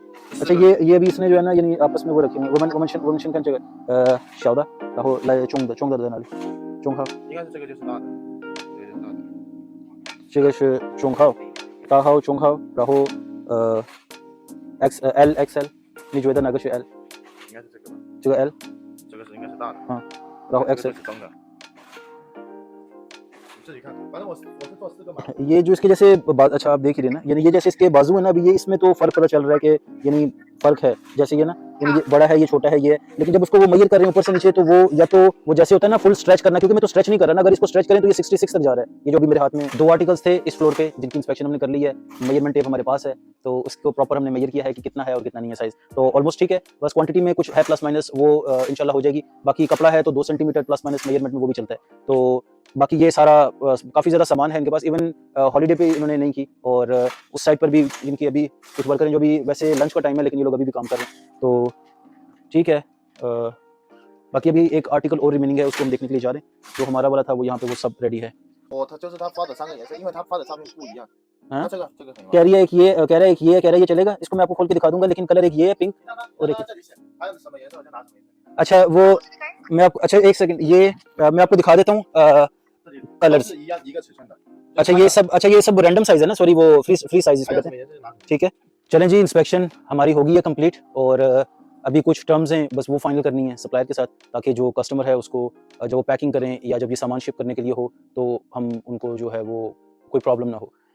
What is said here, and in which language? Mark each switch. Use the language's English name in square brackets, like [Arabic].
[Hindi] अच्छा ये भी इसने जो है ना यानी आपस में वो रखे हैं [Chinese] 我们先看这个小的，然后来中的在哪里？中号应该是这个就是大的，这个就是大的。这个是中号，大号中号，然后L XL， 你觉得哪个是 L？应该是这个吧。这个 L，这个是应该是大的。然后这个 XL 是中的。你自己看，反正我是做4个码。 [Hindi] ये जो इसके जैसे अच्छा आप देख ही रहे ना, यानी ये जैसे इसके बाजू है ना, अभी ये इसमें तो फर्क पता चल रहा है कि यानी फर्क है, जैसे ये ना यानी ये बड़ा है ये छोटा है ये है, लेकिन जब उसको वो मेजर कर रहे हैं ऊपर से नीचे तो वो या तो वो जैसे होता है ना फुल स्ट्रेच करना, क्योंकि मैं तो स्ट्रेच नहीं कर रहा ना, अगर इसको स्ट्रेच करें तो ये 66 तक जा रहा है। ये जो भी मेरे हाथ में 2 आर्टिकल्स थे इस फ्लोर पे जिनकी इंस्पेक्शन हमने कर ली है, मेजरमेंट टेप हमारे पास है, तो उसको प्रॉपर हमने मेजर किया है कि कितना है और कितना नहीं है साइज, तो ऑलमोस्ट ठीक है। बस क्वांटिटी में कुछ है प्लस माइनस वो इंशाल्लाह हो जाएगी। बाकी कपड़ा है तो 2 सेंटीमीटर प्लस माइनस मेजरमेंट में वो भी चलता है, तो बाकी ये सारा काफ़ी ज़्यादा सामान है इनके पास। इवन हॉलीडे पे इन्होंने नहीं की, और उस साइड पर भी जिनकी अभी कुछ वर्कर हैं जो भी वैसे लंच का टाइम है लेकिन ये लोग अभी भी काम कर रहे हैं, तो ठीक है। बाकी अभी एक आर्टिकल और रिमेनिंग है, उसको हम देखने के लिए जा रहे हैं। जो हमारा वाला था वो यहाँ पे वो सब रेडी है। [Chinese] 它就是它发的3个颜色，因为它发的上面不一样。 [Hindi] हाँ? [Chinese] 这个很好。 [Hindi] कह रही है एक ये कह रहा है एक ये कह रहा है ये चलेगा, इसको मैं आपको खोल के दिखा दूंगा, लेकिन कलर एक ये है पिंक और एक [Chinese] 还有什么颜色我就拿什么颜色。 [Hindi] अच्छा वो मैं आपको अच्छा एक सेकंड ये मैं आपको दिखा देता हूँ कलर्स। [Chinese] 一个尺寸的。 [Hindi] अच्छा ये सब रैंडम साइज है ना, सॉरी वो फ्री साइज इसको कहते हैं, ठीक है। चलें जी, इंस्पेक्शन हमारी होगी है कंप्लीट और अभी कुछ टर्म्स हैं बस वो फाइनल करनी है सप्लायर के साथ, ताकि जो कस्टमर है उसको जब वो पैकिंग करें या जब ये सामान शिप करने के लिए हो तो हम उनको जो है वो कोई प्रॉब्लम ना हो।